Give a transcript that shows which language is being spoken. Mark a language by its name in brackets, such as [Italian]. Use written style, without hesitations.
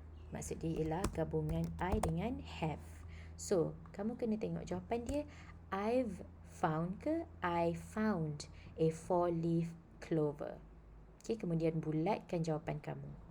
[Malay] Maksud dia ialah gabungan I dengan have. So, kamu kena tengok jawapan dia, [English] I've found [Malay] ke [English] I found a 4-leaf clover. [Malay] Okay, kemudian bulatkan jawapan kamu.